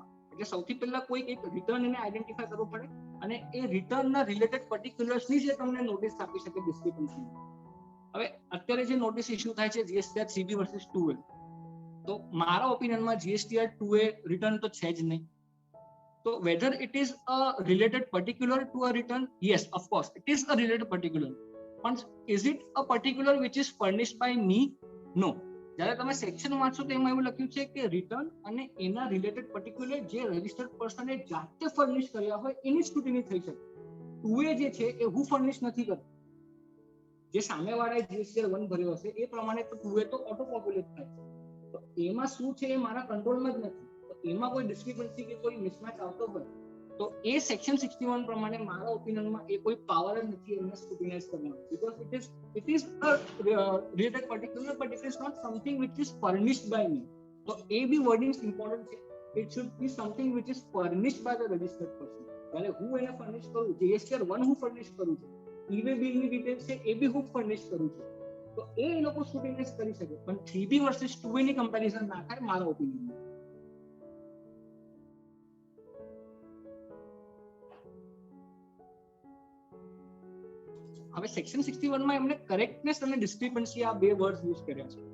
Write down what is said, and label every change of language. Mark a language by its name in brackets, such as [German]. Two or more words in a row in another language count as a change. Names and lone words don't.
[Gujarati] એટલે સૌથી પહેલા કોઈ એક રિટર્ન એને આઈડેન્ટિફાય કરવો પડે અને એ રિટર્નના [English] related particularsની [Gujarati] જે તમને નોટિસ આપી શકે ડિસ્ક્રિપન્સી. હવે અત્યારે જે [English] notice issue [Gujarati] થાય છે જીએસટીઆર 3B વર્સિસ 2A, તો મારા ઓપિનિયનમાં જીએસટીઆર 2A રિટર્ન તો છે જ નહીં. [English] તો whether it is a related particular to a return, yes, of course it is a related particular, but is it a particular which is furnished by me? No. [Gujarati] જ્યારે તમે સેક્શન વાંચો તો એમાં એવું લખ્યું છે કે રિટર્ન અને એના રિલેટેડ પર્ટિક્યુલર જે [English] registered personને [Gujarati] જાતે ફર્નિશ કર્યા હોય એની સ્ક્રુટિની થઈ શકે. 2A જે છે એ હું ફર્નિશ નથી કરતો. જે સામેવાળાએ જીએસટીઆર 1 ભર્યો હશે એ પ્રમાણે તો 2A તો [English] auto populate [Gujarati] થાય છે. તો એમાં શું છે એ મારા કંટ્રોલમાં જ નથી. એમાં કોઈ ડિસ્ક્રિપન્સી કે કોઈ મિસમેચ આવતો હોય તો એ સેક્શન 61 પ્રમાણે મારા ઓપિનિયનમાં એ કોઈ પાવર જ નથી એમને સ્ક્રુટિનાઇઝ કરવાનો, [English] because it is a related particular but it is not something which is furnished by me. [Gujarati] તો એ બી [English] wordings important [Gujarati] છે. [English] it should be something which is furnished by the registered person. [Gujarati] એટલે હું એને ફર્નિશ કરું, જીએસટીઆર 1 હું ફર્નિશ કરું છું, [English] e-way billની details [Gujarati] છે એ બી હું ફર્નિશ કરું છું, તો એ લોકો સ્ક્રુટિનાઇઝ કરી શકે. પણ 3B વર્સિસ 2A ની કમ્પેરિઝન ના થાય મારા ઓપિનિયનમાં. હવે સેક્શન 61 માં એમને કરેક્ટનેસ અને ડિસ્ક્રિપન્સી આ બે [English] words use [Gujarati] કર્યા છે.